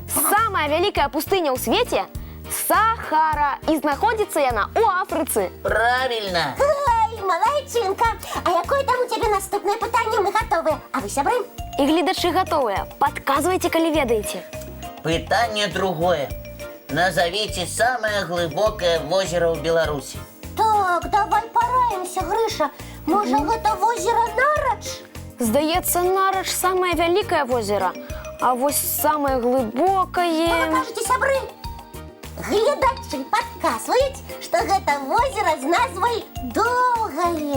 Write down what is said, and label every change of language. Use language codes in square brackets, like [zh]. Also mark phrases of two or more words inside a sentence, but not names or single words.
[be] Самая вялікая пустыня ў свеце Сахара, і знаходзіцца яна ў Афрыцы. [ru] Правильно. [be] Ай, малайчынка. А якое там у цябе наступнае пытанне? Мы гатовыя. А вы, сябры? І гледачы гатовыя. Падказвайце, калі ведаеце. Пытанне другое. [ru] Назовите самое глубокое озеро [be] ў Беларусі. Так, давай пораемся, Грыша. Можа, гэта возера Нарач? Здаецца, Нарач самае вялікае возера, а вось самае Што вы глыбокае... кажаце, сябры? Гледачы падказваюць, што гэта возера з назвай Доўгае.